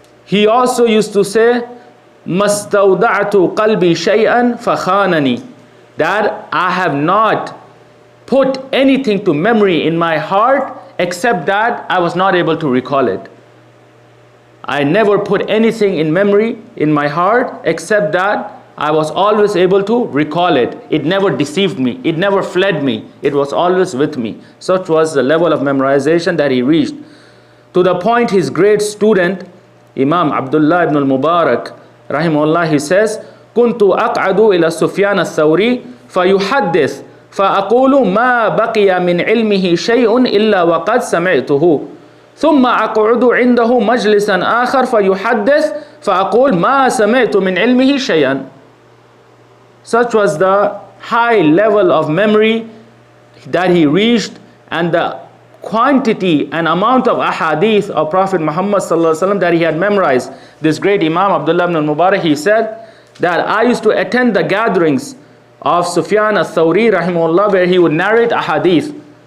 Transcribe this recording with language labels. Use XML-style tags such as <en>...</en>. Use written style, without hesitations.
<en>He also used to say,</en> <ar>مَسْتَوْدَعْتُ قَلْبِي شَيْئًا فَخَانَنِي,</ar> <en>that I have not put anything to memory in my heart except that I was not able to recall it. I never put anything in memory in my heart except that I was always able to recall it. It never deceived me. It never fled me. It was always with me. Such was the level of memorization that he reached. To the point his great student, Imam Abdullah ibn al-Mubarak, rahimahullah, he says,</en> <ar>كنت أقعد إلى سفيان الثوري فيحدث فأقول ما بقي من علمه شيء إلا وقد سمعته ثم أقعد عنده مجلسا آخر فيحدث فأقول ما سمعت من علمه شيئا.</ar> <en>Such was the high level of memory that he reached, and the quantity and amount of ahadith of Prophet Muhammad that he had memorized. This great Imam Abdullah ibn al-Mubarak, he said that I used to attend the gatherings of Sufyan ath-Thawri rahimahullah, where he would narrate ahadith.</en>